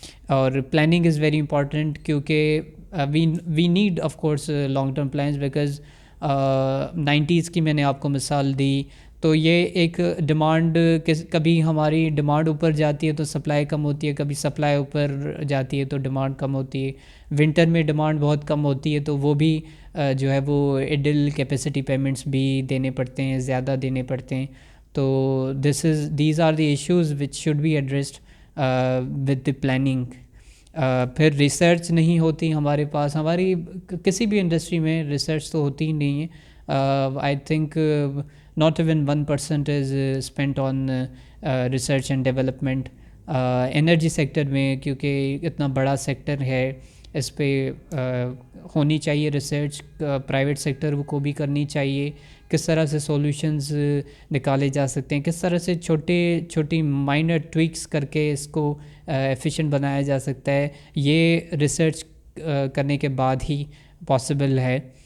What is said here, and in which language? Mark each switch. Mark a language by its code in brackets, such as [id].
[ur] اور [en] planning is very important [ur] کیونکہ [en] we need of course long term plans, because [ur] 90s کی میں نے آپ کو مثال دی، تو یہ ایک ڈیمانڈ، کبھی ہماری ڈیمانڈ اوپر جاتی ہے تو سپلائی کم ہوتی ہے، کبھی سپلائی اوپر جاتی ہے تو ڈیمانڈ کم ہوتی ہے. ونٹر میں ڈیمانڈ بہت کم ہوتی ہے تو وہ بھی جو ہے وہ ایڈل کیپیسٹی پیمنٹس بھی دینے پڑتے ہیں، زیادہ دینے پڑتے ہیں. [en] تو these are the issues which should be addressed with the planning. [ur] پھر ریسرچ نہیں ہوتی ہمارے پاس، ہماری کسی بھی انڈسٹری میں ریسرچ تو ہوتی ہی نہیں ہے. [en] I think not even 1% is spent on research and development. [ur] Energy sector میں کیونکہ اتنا بڑا سیکٹر ہے، اس پہ ہونی چاہیے ریسرچ، پرائیویٹ سیکٹر کو بھی کرنی چاہیے. کس طرح سے سولوشنز نکالے جا سکتے ہیں، کس طرح سے چھوٹی مائنر ٹویکس کر کے اس کو ایفیشینٹ بنایا جا سکتا ہے، یہ ریسرچ کرنے کے بعد ہی پاسبل ہے.